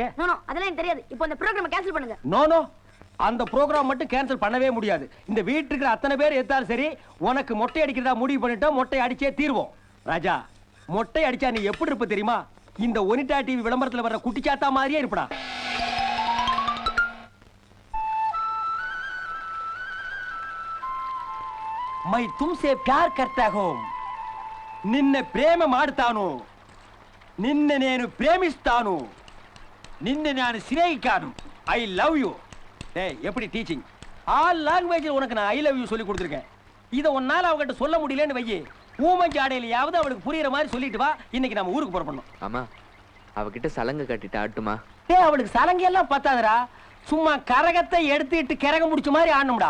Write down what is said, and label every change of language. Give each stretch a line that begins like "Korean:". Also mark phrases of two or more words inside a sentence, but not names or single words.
Tamil: நோ நோ, அதெல்லாம் எனக்கு தெரியாது. இப்போ இந்த ப்ரோகிராமை கேன்சல் பண்ணுங்க. நோ நோ, அந்த ப்ரோகிராம் மட்டும் கேன்சல் பண்ணவே முடியாது. இந்த வீட்டுக்கு இருக்கிற அத்தனை பேர் எத்தாலும் சரி, உனக்கு மொட்டை அடிக்கிறதா முடிவு பண்ணிட்டோம். மொட்டை அடிச்சே தீர்வோம். ராஜா, மொட்டை அடிச்சா நீ எப்படி இருப்ப தெரியுமா? இந்த ஒனிடா டிவி விளம்பரத்துல வர்ற குட்டிச்சாத்தா மாதிரியே இருப்படா.
Hindi: मैं तुमसे प्यार करता हूं.
Kannada: ನಿನ್ನೇ ಪ್ರೇಮ ಮಾಡುತಾನು.
Telugu: నిన్నే నేను ప్రేమిస్తాను. నిన్నే నేను స్నేహికాను.
English: I love you.
Tamil: டேய், எப்படி டீச்சிங்? ஆல் லாங்குவேஜ்ல உனக்கு நான்
English: I love you
Tamil: சொல்லி கொடுத்துருக்கேன். இதை உன்னால அவகிட்ட சொல்ல முடியலன்னு வையே, ஊமஞ்சி ஆடையிலையாவது அவளுக்கு புரியுற மாதிரி சொல்லிட்டு வா. இன்னைக்கு நம்ம ஊருக்கு புறப்படணும். ஆமா, அவகிட்ட சலங்கை கட்டிட்டு ஆட்டுமா? டேய், அவளுக்கு சலங்கை எல்லாம் பத்தாதுடா. சும்மா கரகத்தை எடுத்துட்டு கிறக முடிச்ச மாதிரி ஆடணும்டா.